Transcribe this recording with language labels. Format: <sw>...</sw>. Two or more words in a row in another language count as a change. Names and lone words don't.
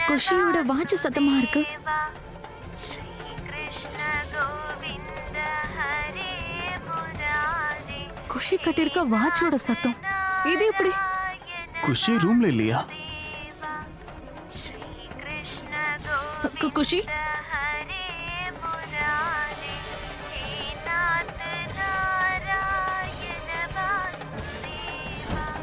<ta>குஷியோட வாட்ச் சத்தமா இருக்கு.</ta> <sa>श्री कृष्ण गोविंद हरे मुरारे</sa> <ta>குஷி கட்டிருக்க வாட்சோட சத்தம் இது எப்படி? குஷி ரூம்ல இல்லையா? குஷி</ta> <sa>हरे मुरारे हे नाथ नारायण वासुदेवा</sa>